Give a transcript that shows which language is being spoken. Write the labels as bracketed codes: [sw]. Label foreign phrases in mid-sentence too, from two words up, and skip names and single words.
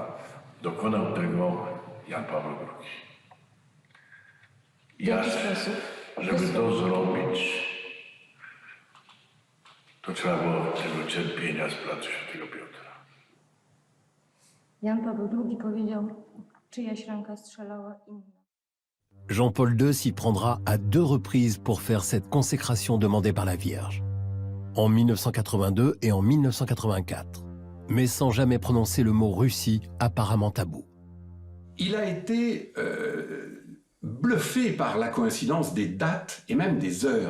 [pl] Dokonał tego Jan Paweł II. Ja, żeby to zrobić, to trzeba było tego cierpienia z placu Świętego Piotra. Jan Paweł II powiedział, czyjaś ręka strzelała inna. [fr] Jean-Paul II s'y prendra à 2 reprises pour faire cette consécration demandée par la Vierge. En 1982 et en 1984. Mais sans jamais prononcer le mot Russie, apparemment tabou. Il a été bluffé par la coïncidence des dates et même des heures.